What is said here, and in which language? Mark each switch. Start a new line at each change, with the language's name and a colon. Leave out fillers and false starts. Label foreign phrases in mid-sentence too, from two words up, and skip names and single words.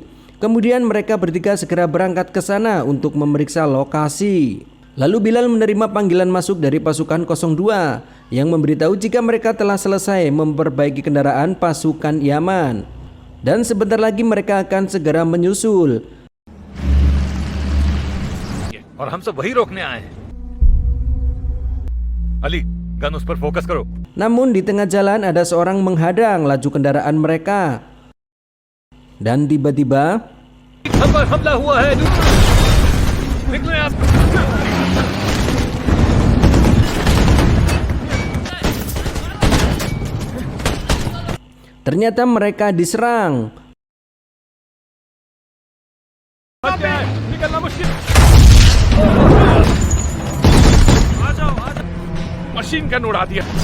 Indonesian: Kemudian mereka bertiga segera berangkat ke sana untuk memeriksa lokasi. Lalu Bilal menerima panggilan masuk dari pasukan 02 yang memberitahu jika mereka telah selesai memperbaiki kendaraan pasukan Yaman dan sebentar lagi mereka akan segera menyusul.
Hindi: और हम सब वही रोकने आए हैं। अली, गन उस पर फोकस करो।
Indonesian: Namun di tengah jalan ada seorang menghadang laju kendaraan mereka. Dan tiba-tiba
Hindi: हम पर हमला हुआ है। निकलो यहाँ से।
Indonesian: ternyata mereka diserang.
Hindi: निकलना मुश्किल। आ जाओ।
English: machine gun
Hindi: उड़ा दिया।